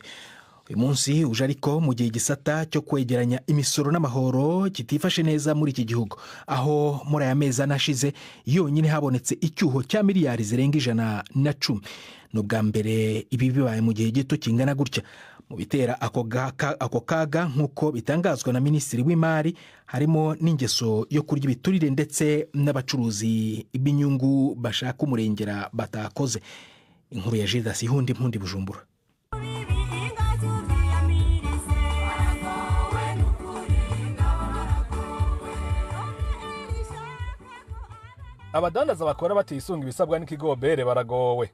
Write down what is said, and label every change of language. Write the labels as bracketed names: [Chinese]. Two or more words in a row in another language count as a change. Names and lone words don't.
[Kinyarwanda] Uyu munsi uje ariko mu gihe gisata cyo kwegeranya imisoro n'amahoro kitifashe neza muri iki gihugu, aho muri aya mezi anashize yonyine habonetse icyuho cya miliyari zirenga 110. N'ubwa mbere ibi bibaye mu gihe gito kingana gutya. Mu bitera ako kaga nk'uko bitangazwa na Minisitiri w'Imari, harimo n'ingeso yo kurya ibiturire ndetse n'abacuruzi b'inyungu bashaka umurengera batakoze. Inkuru ya Judas Ihundi Mpundi Bujumbura. [Rundi] Abadandaza bakora batisunga ibisabwa n'ikigobere baragowe.